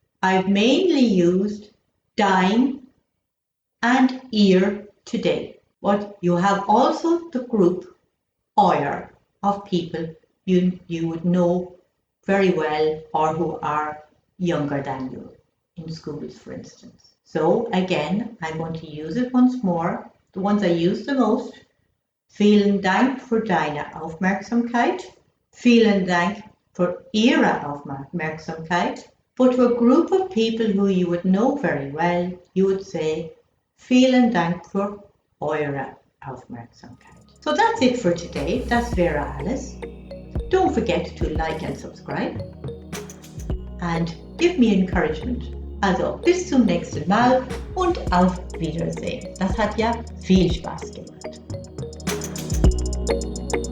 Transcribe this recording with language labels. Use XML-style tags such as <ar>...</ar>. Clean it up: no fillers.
<en>I've mainly used dein and ihr today, but you have also the group euer of people you would know very well or who are younger than you in schools, for instance. So again, I'm going to use it once more. The ones I use the most.</en> <de>Vielen Dank für deine Aufmerksamkeit. Vielen Dank für Ihre Aufmerksamkeit.</de> <en>But to a group of people who you would know very well, you would say,</en> <de>Vielen Dank für eure Aufmerksamkeit.</de> <en>So that's it for today. That's Vera Alice. Don't forget to like and subscribe. And give me encouragement.</en> <de>Also, bis zum nächsten Mal und auf Wiedersehen. Das hat ja viel Spaß gemacht.</de>